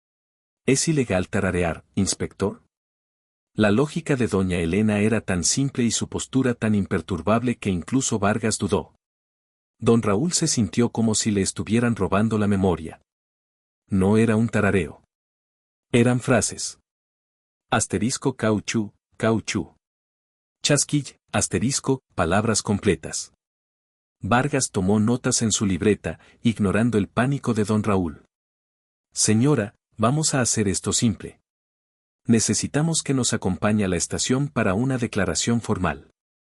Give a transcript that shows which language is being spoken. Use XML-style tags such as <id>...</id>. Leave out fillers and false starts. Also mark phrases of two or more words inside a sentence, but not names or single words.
<es>¿Es ilegal tararear, inspector? La lógica de doña Elena era tan simple y su postura tan imperturbable que incluso Vargas dudó. Don Raúl se sintió como si le estuvieran robando la memoria. No era un tarareo. Eran frases. Asterisco cauchú, cauchú. Chasquill, asterisco, palabras completas. Vargas tomó notas en su libreta, ignorando el pánico de don Raúl. Señora, vamos a hacer esto simple. Necesitamos que nos acompañe a la estación para una declaración formal.</es>